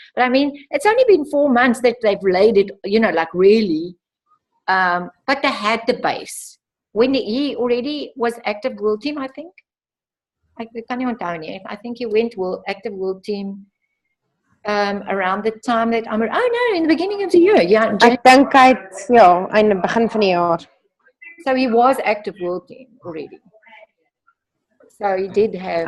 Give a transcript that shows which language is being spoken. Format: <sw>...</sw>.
<en>But I mean, it's only been 4 months that they've laid it, like really, but they had the base. When he already was active world team, I think. I can't even tell you. I think he went active world team around the time that in the beginning of the year. Yeah,</en> <af>Ek dink hy het in die begin van die jaar.</af> <en>So he was active world team already. So he did have.</en>